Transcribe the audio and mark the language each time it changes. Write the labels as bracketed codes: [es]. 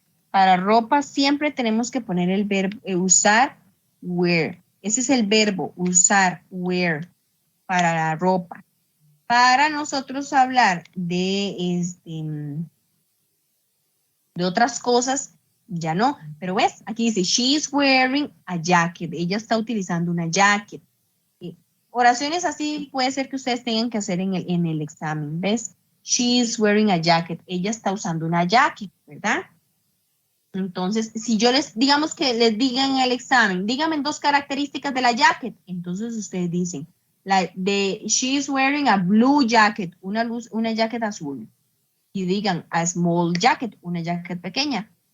[es] Para ropa siempre tenemos que poner el verbo usar, wear. Ese es el verbo, usar, wear, para la ropa. Para nosotros hablar de otras cosas, ya no. [en] Pero ves, aquí dice, she's wearing a jacket. [es] Ella está utilizando una jacket. Oraciones así puede ser que ustedes tengan que hacer en el examen, ¿ves? [en] She's wearing a jacket. [es] Ella está usando una jacket, ¿verdad? Entonces, si yo digamos que les digan en el examen, díganme dos características de la jacket, entonces ustedes dicen, [en] she's wearing a blue jacket, [es] una jacket azul, y digan [en] a small jacket, [es] una jacket pequeña.